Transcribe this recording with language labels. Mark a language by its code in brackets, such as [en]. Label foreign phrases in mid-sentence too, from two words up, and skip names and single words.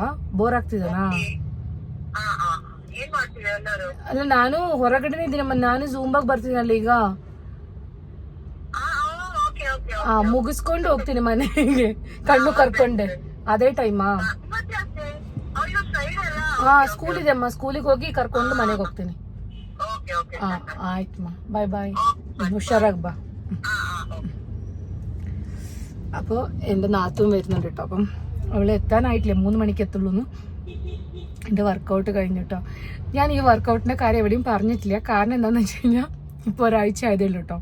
[kn] ಬೋರ್ ಆಗ್ತಿದನಾ? ಅಲ್ಲ ನಾನು ಹೊರಗಡೆನೇ ಇದ್ದೀನಮ್ಮ. ನಾನು ಝೂಂಬಾಗ್ ಬರ್ತೀನಲ್ಲ ಈಗ. ಮುಗಿಸ್ಕೊಂಡು ಹೋಗ್ತೀನಿ ಮನೆಗೆ, ಕಣ್ಣು ಕರ್ಕೊಂಡೆ. ಅದೇ ಟೈಮಾ? ಸ್ಕೂಲ್ ಇದೆ ಅಮ್ಮ. ಸ್ಕೂಲಿಗೆ ಹೋಗಿ ಕರ್ಕೊಂಡು ಮನೆಗೆ ಹೋಗ್ತೀನಿ. [ml] ആയിട്ടമ്മ, [en] bye bye. [ml] ഉഷാറാക്ക് ബാ. അപ്പോൾ എൻ്റെ നാത്തും വരുന്നുണ്ട് കേട്ടോ. അപ്പം അവൾ എത്താനായിട്ടില്ല, 3 മണിക്ക് എത്തുള്ളൂ. എൻ്റെ വർക്കൗട്ട് കഴിഞ്ഞു കേട്ടോ. ഞാൻ ഈ വർക്കൗട്ടിൻ്റെ കാര്യം എവിടെയും പറഞ്ഞിട്ടില്ല. കാരണം എന്താണെന്ന് വെച്ച് കഴിഞ്ഞാൽ ഇപ്പോൾ ഒരാഴ്ച ആയതേ ഉള്ളൂ കേട്ടോ.